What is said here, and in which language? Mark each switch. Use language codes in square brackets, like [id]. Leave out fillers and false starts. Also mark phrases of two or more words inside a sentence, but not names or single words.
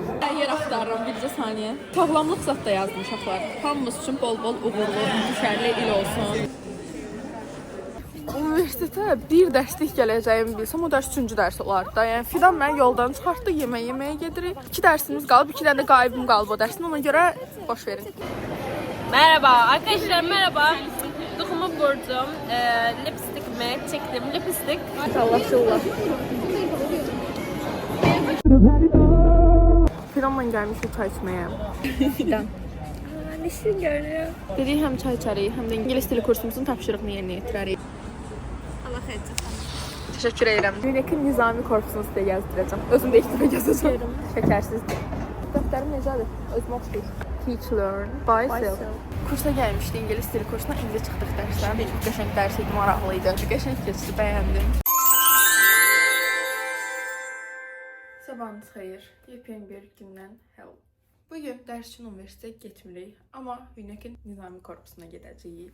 [az] Yer axtarıram, bircə saniyə. Sağlamlıq zat da yazdım uşaqlar. Hamımız üçün bol-bol uğurlu, düşərli il olsun. Universitetə bir dərslik gələcəyimi bilsəm, o dərs 3-cü dərs olardı da. Yəni Fidan məni yoldan çıxartdı, yeməyə gedirik. 2 dərsimiz qalıb, 2 dənə də qaybım qalıb o dərsin. Ona görə boş verin. [tr] Merhaba arkadaşlar, merhaba. Dokumu vurdum, lipstikimi çektim, lipstik. [az] Allah şullah. Fidanla gəlmişik çay içməyə. [tr] Fidan. Neşin görünüyor. [az] Dedik həm çay içərik, həm də İngilis dili kursumuzun tapşırığını yerinə yetirərik. Allah xeyir. [tr] Teşekkür ederim. [az] Uniqin Nizami korpusunu sizə gəzdirəcəm. Özüm də ilk dəfə gəzəcəm. Şəkərsizdir. Dəftərim necədir? Özümə oxşayır. [en] Teach, learn, buy, sell. [az] Kursa gəlmişdi, İngilis dili kursuna. İndi çıxdıq dərsdən. Bir qəşəng dərs idi, maraqlıydı. Qəşəng keçdi, bəyəndim. Sabahınız xeyir. Yepyeni bir gündən hello. Bugün dərs üçün universitetə getmirik, amma Uniqin Nizami korpusuna gedəcəyik.